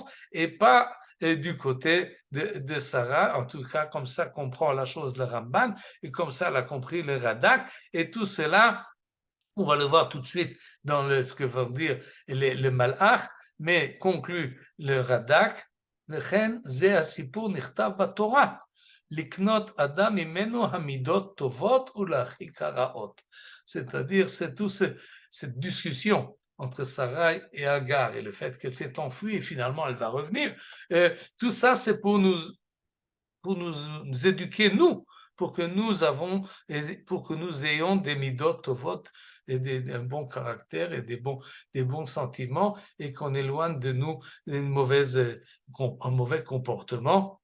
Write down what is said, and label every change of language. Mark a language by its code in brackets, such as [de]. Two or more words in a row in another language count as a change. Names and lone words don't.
[fr] et pas du côté de Sarah, en tout cas comme ça comprend la chose le Ramban, et comme ça elle a compris le Radak, et tout cela, on va le voir tout de suite dans ce que veut dire le Malach, mais conclut le Radak, [he] וכן זה הסיפור נכתב בתורה, לקנות אדם ממנו המידות טובות ולהרחיק הרעות. [fr] C'est-à-dire, c'est toute cette discussion entre Sarai et Agar, et le fait qu'elle s'est enfuie et finalement elle va revenir, tout ça c'est pour nous éduquer, nous, pour que nous ayons des [he] מידות טובות, [fr] et un bon caractère et des bons sentiments, et qu'on éloigne de nous un mauvais comportement.